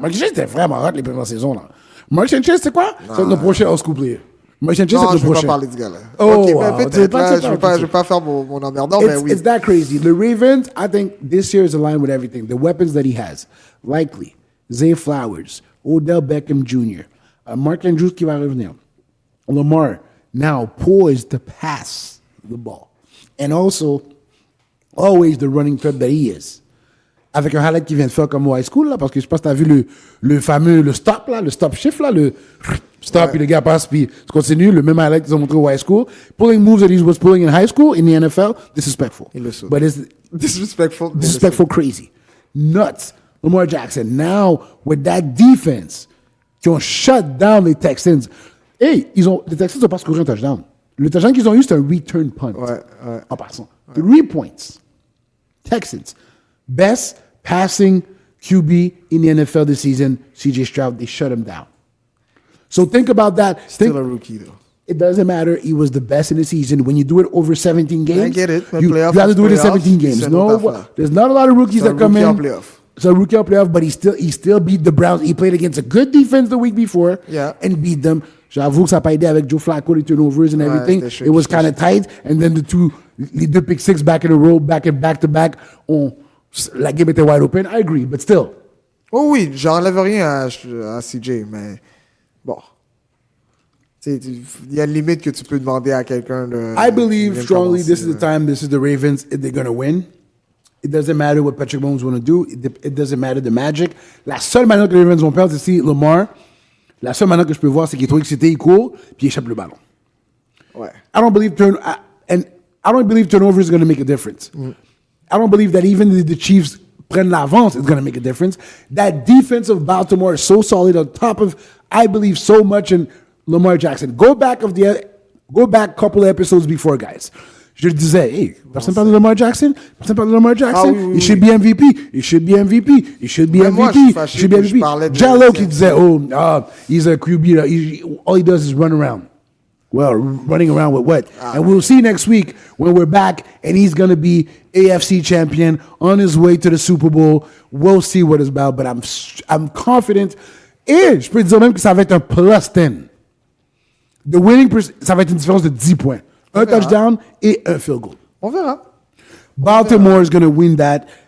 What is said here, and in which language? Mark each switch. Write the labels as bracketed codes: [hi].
[fr] Mark Sanchez était vraiment hot les premières saisons. Là. Mark Sanchez, c'est quoi? C'est notre prochain high school player. Mark Sanchez, c'est Non, notre je ne veux pas prochain. parler de ce gars-là. Oh, Ok, wow. ben, peut-être, là, je pas- ne veux pas faire mon emmerdant, mais oui. [en] It's that crazy. The Ravens, I think this year is aligned with everything. The weapons that he has. Likely. Zay Flowers. Odell Beckham Jr. [fr] Mark Andrews qui va revenir. [en] Lamar, now poised to pass the ball. And also, always the running threat that he is. [fr] Avec un highlight qu'il vient de faire comme au high school, là, parce que je pense que tu as vu le fameux le stop, là, le stop shift, là, le stop, puis le gars passe, puis tu continues, le même highlight qu'ils ont montré au high school. [en] Pulling moves that he was pulling in high school, in the NFL, disrespectful. [fr] Il le saute. [en] But it's disrespectful crazy. Nuts. Lamar Jackson, now with that defense, [fr] qui ont shut down les Texans. Hey, les Texans n'ont pas scoré un touchdown. Le touchdown qu'ils ont eu, c'est un return punt. Ouais. En passant. 3 points. Texans. [en] Best passing QB in the NFL this season, CJ Stroud, they shut him down. So think about that. Still a rookie, though. It doesn't matter. He was the best in the season. When you do it over 17 games, I get it. You have to do it in 17 games. There's not a lot of rookies that come in. So rookie on playoff, but he still beat the Browns. He played against a good defense the week before and beat them. [fr] J'avoue que ça n'a pas aidé avec Joe Flacco, les turnovers [en] and everything. It was kind of tight. And then [fr] les deux [en] pick six back in a row, back to back. [fr] La game était [en] wide open. I agree, but still. [fr] Oh oui, j'enlève rien à CJ, mais bon. Il y a une limite que tu peux demander à quelqu'un de. [en] I believe strongly this is the time, this is the Ravens, they're going to win. It doesn't matter what Patrick Mahomes want to do. It doesn't matter the magic. [fr] La seule manière que les Ravens vont perdre, c'est si Lamar, la seule manière que je peux voir, c'est qu'il est trop excité, il court, puis il échappe le ballon. Ouais. [en] I don't believe turnover is going to make a difference. I don't believe that even the Chiefs [fr] prennent l'avance [en] is going to make a difference. That defense of Baltimore is so solid on top of, I believe so much in Lamar Jackson. Go back a couple of episodes before, guys. [fr] Je le disais, hey, personne parle de Lamar Jackson? Personne parle de Lamar Jackson? Oui. [en] Il should be MVP. Il should be MVP. Il should be MVP. [fr] Moi, je suis fâché, [en] il should be [fr] je [en] MVP. [fr] parlais de Jallo qui disait, [en] he's a QB. All he does is run around. Well, running around with what? And we'll see next week when we're back and he's going to be AFC champion on his way to the Super Bowl. We'll see what it's about, but I'm confident. [fr] Et je peux dire même que ça va être un plus 10. [en] The winning [fr] ça va être une différence de 10 points. Un touchdown et un field goal. On verra. [en] Baltimore is going to win that.